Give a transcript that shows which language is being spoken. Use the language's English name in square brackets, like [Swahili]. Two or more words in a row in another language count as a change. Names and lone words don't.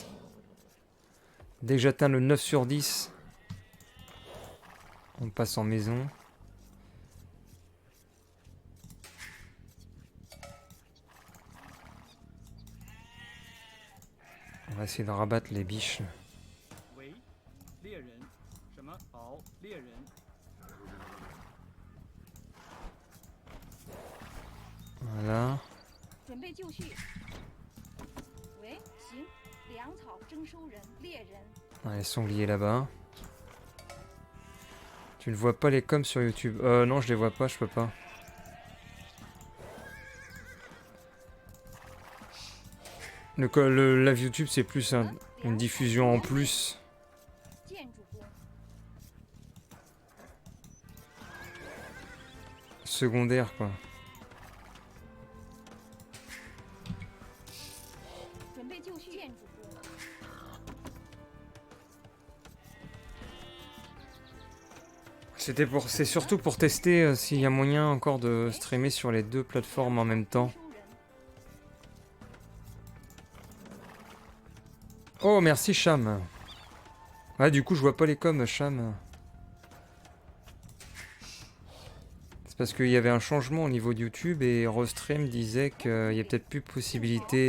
[French] Dès que j'atteins le 9 sur 10... On passe en maison. On va essayer de rabattre les biches. [Chinese] 为猎人，什么？好，猎人。 [French] Voilà. [Chinese] 准备就绪。喂，行，粮草征收人，猎人。 [French] Les sangliers là-bas. Tu ne vois pas les coms sur YouTube? Non, je les vois pas, je peux pas. Le live YouTube, c'est plus une diffusion en plus. [Chinese] 建筑工。 [French] Secondaire, quoi. [Chinese] 准备就绪，建筑工。 [French] C'est surtout pour tester s'il y a moyen encore de streamer sur les deux plateformes en même temps. [Chinese] 征收人， [French] Oh, merci Cham. Ouais, du coup, je vois pas les coms, Cham. C'est parce qu'il y avait un changement au niveau de YouTube et Rostream disait qu'il y a peut-être plus possibilité